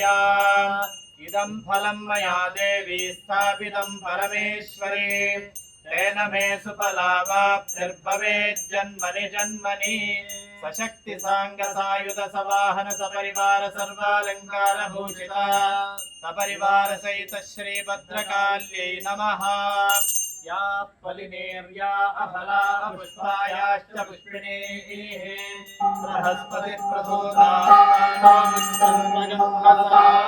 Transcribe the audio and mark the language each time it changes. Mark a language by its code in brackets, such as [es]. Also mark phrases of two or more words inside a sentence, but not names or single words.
[sa] ഇദം ഫലം മയാ ദേവി സ്ഥാപിതം പരമേശ്വരി. തേന മേ സുഫലാവാപ്തിർഭവേത് ജന്മനി ജന്മനി. സശക്തി സാംഗ സായുധ സവാഹന സപരിവാര സർവാലങ്കാര ഭൂഷിത സപരിവാര സഹിത ശ്രീ ഭദ്രകാല്യൈ നമഃ. या फलिनेर्या अफला पुष्पायाश्च पुष्पिणीः. बृहस्पति प्रसूतानामुत्तमगम्भसा.